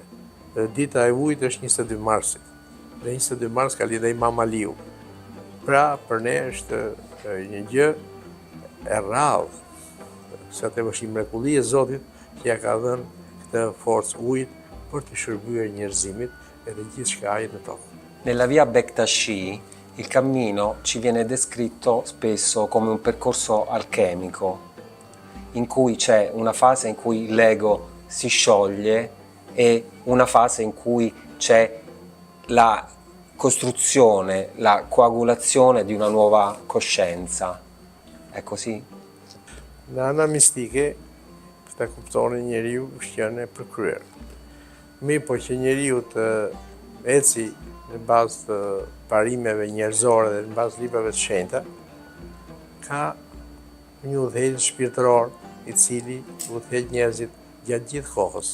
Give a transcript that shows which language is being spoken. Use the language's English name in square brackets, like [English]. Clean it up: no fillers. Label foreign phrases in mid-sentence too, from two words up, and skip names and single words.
[Albanian] Dhe dita e ujit është 22 marsit. Dhe 22 mars ka lidhur Imam Aliu. Pra, për ne është një gjë e rrallë, se atë është një mrekulli e Zotit që ja ka dhënë këtë forcë ujit për të shërbyer njerëzimit edhe gjithçka në tokë. [Italian] Nella via Bektashi il cammino ci viene descritto spesso come un percorso alchemico, in cui c'è una fase in cui l'ego si scioglie e una fase in cui c'è la costruzione, la coagulazione di una nuova coscienza. È così? [Albanian] Në ana mistike, të kuptoni njeriu shqen e përkryer. Mi po që njeriu të eci në bazë të parimeve njerëzore dhe në bazë librave të shenjta, ka një udhëheqës shpirtëror i cili udhëheq njerëzit gjatë gjithë kohës.